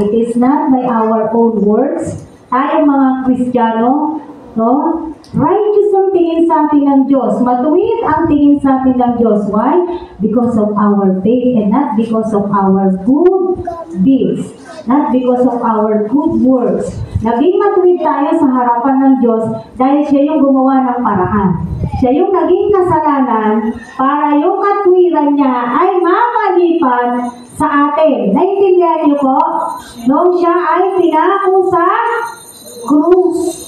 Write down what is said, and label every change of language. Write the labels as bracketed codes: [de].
[en] It is not by our own words. [tl] Tayo mga Kristiyano, no? Righteous ang tingin sa atin ng Diyos. Matuwid ang tingin sa atin ng Diyos. [en] Why? Because of our faith and not because of our good deeds. Not because of our good works. [tl] Naging matuwid tayo sa harapan ng Diyos dahil siya yung gumawa ng paraan. Siya yung naging kasalanan para yung katwiran niya ay mapalipan sa atin. Naintindihan niyo po? Nung siya ay pinako sa krus.